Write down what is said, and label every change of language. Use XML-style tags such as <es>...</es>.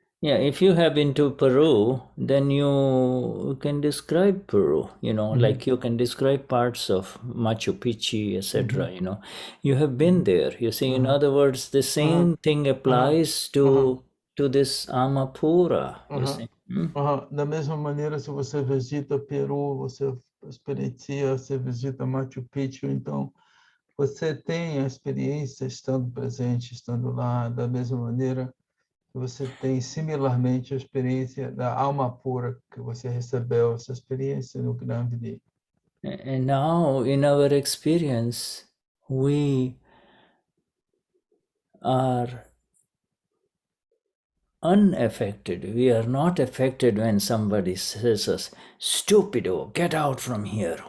<en>Yeah, if you have been to Peru, then you can describe Peru, like you can describe parts of Machu Picchu, etc. You have been there. You see, in other words, the same thing applies to this Amapura, you see.</en> <pt>Da mesma maneira, se você visita Peru, você experiencia, você visita Machu Picchu, então você tem a experiência estando presente, estando lá, da mesma maneira que você tem similarmente a experiência da alma pura que você recebeu, essa experiência no Gnani.</pt> <en>And now in our experience, we are unaffected. We are not affected when somebody says us, stupido, get out from here.</en>